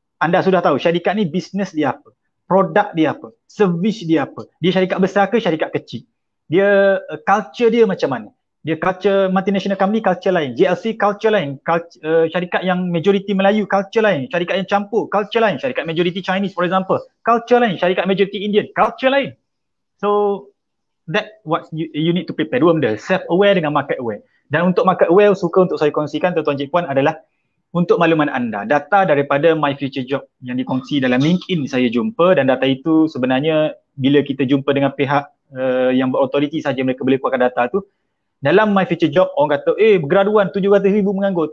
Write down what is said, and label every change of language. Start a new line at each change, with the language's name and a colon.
Malay: Anda sudah tahu syarikat ni bisnes dia apa, produk dia apa, servis dia apa. Dia syarikat besar ke syarikat kecil? Dia culture dia macam mana? Dia culture multinational company, culture lain. JLC, culture lain. Syarikat yang majority Melayu, culture lain. Syarikat yang campur, culture lain. Syarikat majority Chinese, for example, culture lain. Syarikat majority Indian, culture lain.
English: So, that what you need to prepare.
Malay: Dua benda,
English: self-aware dengan market aware.
Malay: Dan untuk market aware, suka untuk saya kongsikan, tuan-tuan cik puan, adalah untuk makluman anda. Data daripada My Future Job yang dikongsi dalam LinkedIn saya jumpa, dan data itu sebenarnya bila kita jumpa dengan pihak yang berautoriti saja mereka boleh keluarkan data tu. Dalam My Future Job, orang kata, graduan 700,000 menganggur.